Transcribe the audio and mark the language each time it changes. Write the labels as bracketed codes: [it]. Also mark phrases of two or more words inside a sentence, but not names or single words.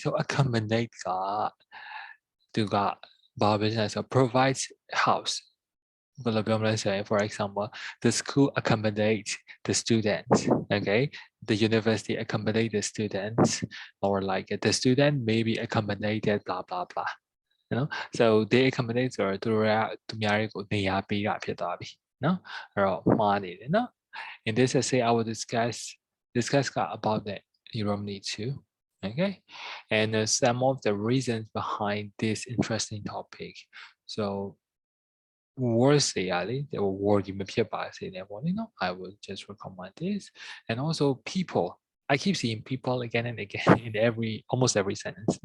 [en] So accommodate business or provides house. For example, the school accommodates the students, okay? The university accommodate the students, or like the student may be accommodated, blah, blah, blah. So they accommodate or to [my] နေရာပေးတာဖြစ်သွားပြီနော်အဲ့တော့မှားနေတယ်နော် [en] in this essay I will discuss about that you don't need to okay and some of the reasons behind this interesting topic so words they will word you I will just recommend this and also people I keep seeing people again and again in almost every sentence, no?